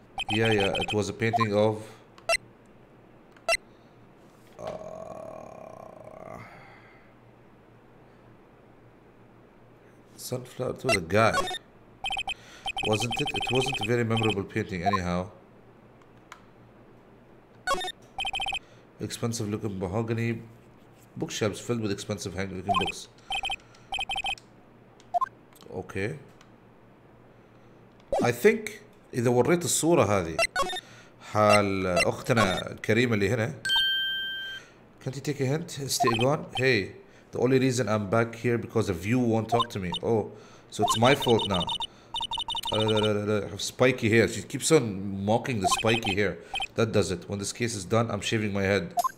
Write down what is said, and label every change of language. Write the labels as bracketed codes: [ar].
[en] Yeah, it was a painting of sunflower. It was a guy, wasn't it? It wasn't a very memorable painting anyhow. Expensive looking mahogany bookshelves filled with expensive looking books. Okay. I think [ar] إذا وريت الصورة هذه حال أختنا الكريمة اللي هنا. [en] Can't you take a hint? Stay gone. Hey, the only reason I'm back here because of you won't talk to me. Oh, so it's my fault now. I have spiky hair. She keeps on mocking the spiky hair. That does it. When this case is done, I'm shaving my head.